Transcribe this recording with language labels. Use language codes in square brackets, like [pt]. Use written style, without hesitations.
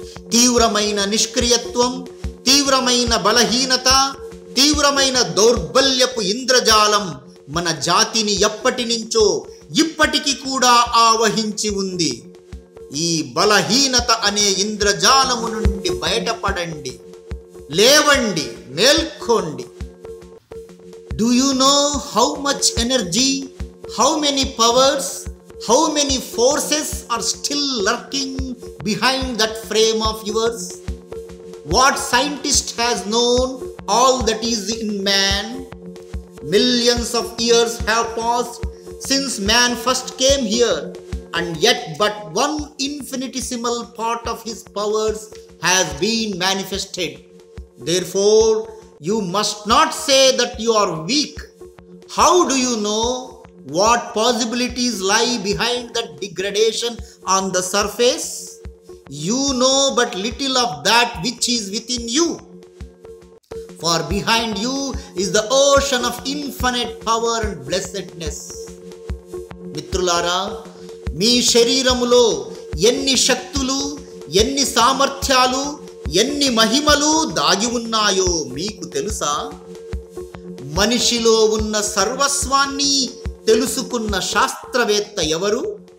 [te] తీవ్రమైన నిష్క్రియత్వం, తీవ్రమైన బలహీనత, తీవ్రమైన దౌర్బల్యపు ఇంద్రజాలం మన జాతిని ఎప్పటి నుంచో ఇప్పటికి కూడా ఆవహించి ఉంది. ఈ బలహీనత అనే ఇంద్రజాలము నుండి బయటపడండి. లేవండి, మేల్కోండి. [en] Do you know how much energy, how many powers, how many forces are still lurking behind that frame of yours? What scientist has known all that is in man? Millions of years have passed since man first came here, and yet but one infinitesimal part of his powers has been manifested. Therefore, you must not say that you are weak. How do you know what possibilities lie behind that degradation on the surface? You know but little of that which is within you. For behind you is the ocean of infinite power and blessedness. [te] మిత్రులారా, మీ శరీరములో ఎన్ని శక్తులు, ఎన్ని సామర్థ్యాలు, ఎన్ని మహిమలు దాగి ఉన్నాయో మీకు తెలుసా? మనిషిలో ఉన్న సర్వస్వాన్ని తెలుసుకున్న శాస్త్రవేత్త ఎవరు?